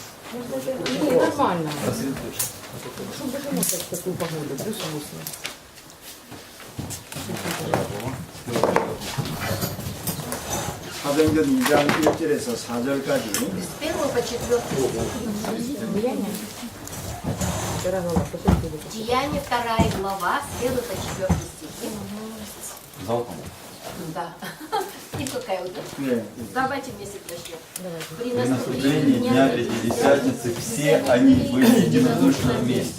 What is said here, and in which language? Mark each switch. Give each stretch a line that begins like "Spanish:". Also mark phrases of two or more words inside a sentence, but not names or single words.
Russian: Не, нормально. Чтобы даже можно в такую погоду, плюс 8.
Korean: 사도행전 2장 1절에서 4절까지
Russian: С 1 по 4 Влияние? Вчера была, потом будет. Деяние 2 глава, с 1 по 4 стихи. Да. И какая удобная.
Korean: 네,
Russian: Давайте вместе прочтем. При наступлении дня Пятидесятницы все они были единодушно вместе.